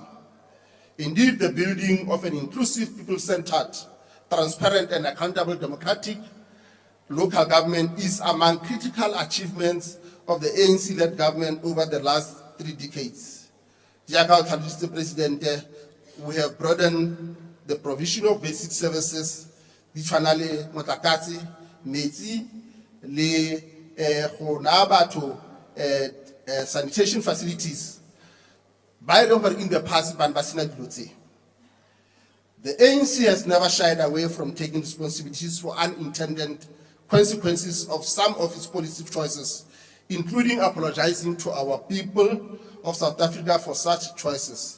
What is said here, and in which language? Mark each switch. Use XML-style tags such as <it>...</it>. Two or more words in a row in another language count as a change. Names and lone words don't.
<en>Indeed, the building of an inclusive, people-centered, transparent and accountable democratic local government is among critical achievements of the ANC-led government over the last 3 decades. Mr. President, we have broadened the provision of basic services,</en> <tn>le motlakase, metsi, le go naya batho</tn> <en>sanitation facilities. By the way, in the past, the ANC has never shied away from taking responsibilities for unintended consequences of some of its policy choices, including apologizing to our people of South Africa for such choices.</en>